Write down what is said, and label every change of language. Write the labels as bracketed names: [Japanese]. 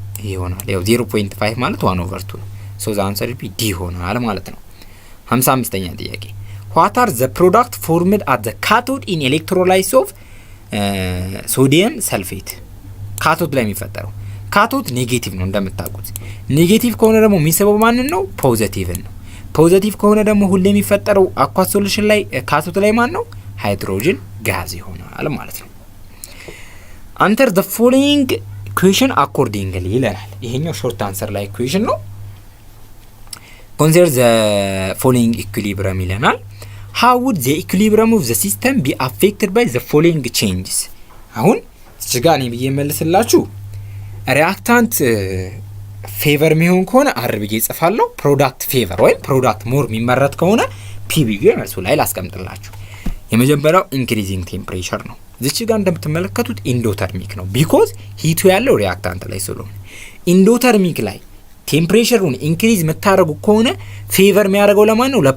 [Amharic] ይሆናል። ያው 0.5 ማለት 1/2 ነው። [English] ሶ the answer will be D [Amharic] ይሆናል ማለት ነው። 55ኛ ጥያቄ [English] what are the product formed at the cathode in electrolysis of sodium sulfate? [Amharic] ካቶድ ላይ የሚፈጠረው ካቶድ ኔጌቲቭ ነው እንደምታውቁት። ኔጌቲቭ ከሆነ ደግሞ የሚስበው ማንን ነው? ፖዚቲቭን ነው። ፖዚቲቭ ከሆነ ደግሞ ሁሌ የሚፈጠረው አኳስ ሶሉሽን ላይ ካቶድ ላይ ማን ነው? ሃይድሮጅን ጋዝ ይሆናል ማለት ነው። [English] አንተር the following equation accordingly [Amharic] ይለናል። ይሄኛው ሾርት አንሰር ላይ ኢኩዌሽን ነው። [English] consider the following equilibrium [Amharic] ይለናል። [English] how would the equilibrium of the system be affected by the following changes? [Amharic] አሁን እዚህ ጋር እኔ ብዬ መልስላችሁ ሪአክታንት ፌቨር የሚሆን ከሆነ አር ብዬ ጽፋለሁ። ፕሮዳክት ፌቨር ወይም ፕሮዳክት ሞር የሚመረት ከሆነ ፒ ብዬ መልሱ ላይ ላስቀምጥላችሁ። የመጀመሪያው ኢንክሪዚንግ ቴምፕሬቸር ነው። እዚች ጋር እንደምትመለከቱት ኢንዶተርሚክ ነው። ቢኮዝ ሂቱ ያለው ሪአክታንት ላይ ስለሆነ ኢንዶተርሚክ ላይ ቴምፕሬቸሩን ኢንክሪዝ የምታደርጉ ከሆነ ፌቨር የሚያደርገው ለማን ነው?